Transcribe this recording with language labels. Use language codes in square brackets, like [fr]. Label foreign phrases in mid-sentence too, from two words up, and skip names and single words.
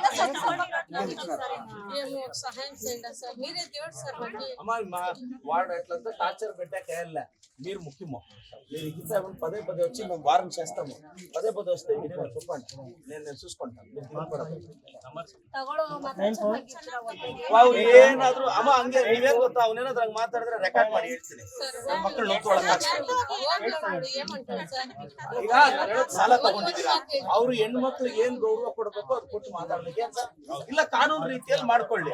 [te] ఏమో సహాయం చేయండి సార్, మీరే దేవుడు సార్ మాకు. అమ్మా వాడు ఎట్లంతా టార్చర్ పెట్టాకేయాల మీరు ముఖ్యము. మీరు ఇట్లా పదే పదే వచ్చి మేము వారం చేస్తాము. పదే పదే వస్తే మీరు చెప్పండి, నేను చూసుకుంటాను. [kn] ಅವ್ರು ಏನಾದ್ರು ಅಮ್ಮ ಹಂಗೆ ನೀವೇ ಗೊತ್ತಾ, ಅವನೇನಾದ್ರು ಹಂಗೆ ಮಾತಾಡಿದ್ರೆ ರೆಕಾರ್ಡ್ ಮಾಡಿ ಹೇಳ್ತೀನಿ. ಮಕ್ಕಳು ನೋಡ್ಕೊಳಕ್ ಈಗ ಸಾಲ ತಗೊಂಡಿದ್ದೀರಾ, ಅವ್ರು ಹೆಣ್ಮಕ್ಳಿಗೆ ಏನ್ ಗೌರವ ಕೊಡ್ಬೇಕು ಅದು ಕೊಟ್ಟು ಮಾತಾಡ್ಲಿಕ್ಕೆ ಇಲ್ಲ, ಕಾನೂನು ರೀತಿಯಲ್ಲಿ ಮಾಡ್ಕೊಳ್ಳಿ.